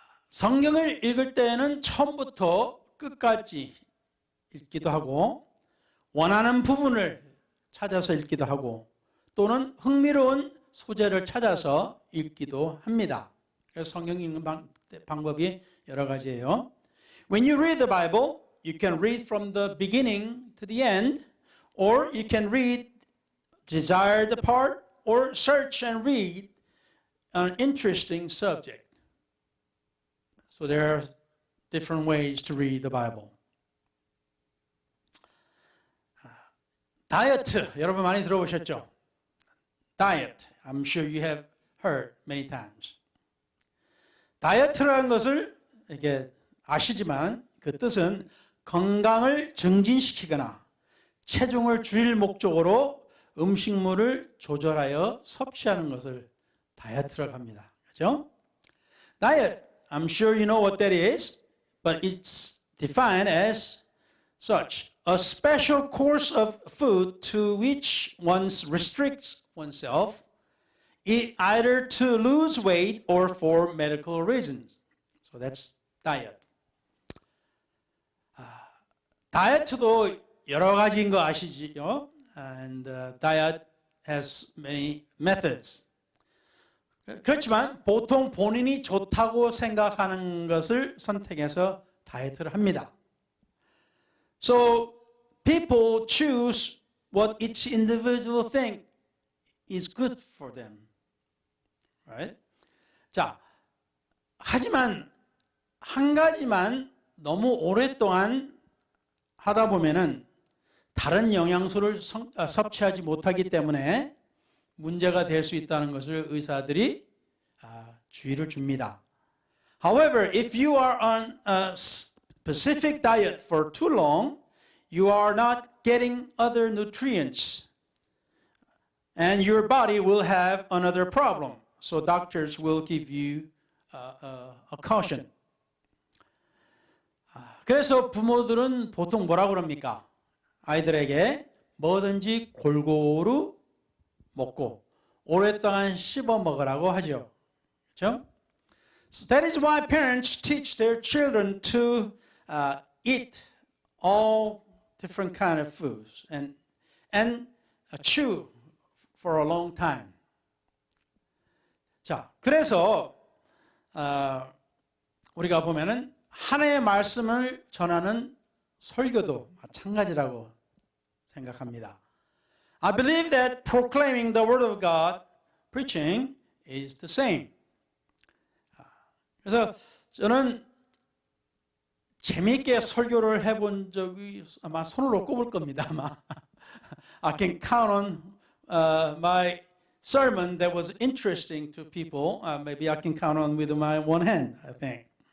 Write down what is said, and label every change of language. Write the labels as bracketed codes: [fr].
[ko] 성경을 읽을 때는 처음부터 끝까지 읽기도 하고 원하는 부분을 찾아서 읽기도 하고 또는 흥미로운 소재를 찾아서 읽기도 합니다. 그래서 성경 읽는 방법이 여러 가지예요. [en] When you read the Bible, you can read from the beginning to the end, or you can read desired part, or search and read an interesting subject. So there are different ways to read the Bible. [ko] 다이어트, 여러분 많이 들어보셨죠? [en] Diet, I'm sure you have heard many times. [ko] 다이어트라는 것을 이렇게 아시지만 그 뜻은 건강을 증진시키거나 체중을 줄일 목적으로 음식물을 조절하여 섭취하는 것을 다이어트라고 합니다. 그렇죠? [en] Diet, I'm sure you know what that is, but it's defined as such. A special course of food to which one restricts oneself, either to lose weight or for medical reasons. So that's diet. [ko] 다이어트도 여러 가지인 거 아시죠? [en] And diet has many methods. [ko] 그렇지만 보통 본인이 좋다고 생각하는 것을 선택해서 다이어트를 합니다. [en] So people choose what each individual think is good for them. Right? [ko] 자, 하지만 한 가지만 너무 오랫동안 하다 보면은 다른 영양소를 섭취하지 못하기 때문에 문제가 될 수 있다는 것을 의사들이 주의를 줍니다. [en] However, if you are on a specific diet for too long, you are not getting other nutrients, and your body will have another problem. So doctors will give you a caution. [ko] 그래서 부모들은 보통 뭐라고 그럽니까? 아이들에게 뭐든지 골고루 먹고 오랫동안 씹어 먹으라고 하죠. 그렇죠? [en] So that is why parents teach their children to eat all different kind of foods and chew for a long time. [ko] 자, 그래서 우리가 보면은 하나님의 말씀을 전하는 설교도 마찬가지라고 생각합니다. [en] I believe that proclaiming the word of God, preaching, is the same. [ko] 그래서 저는 재미있게 설교를 해본 적이 아마 손으로 꼽을 겁니다. [en] 아마 I can count on my sermon that was interesting to people. Maybe I can count on with my one hand, I think.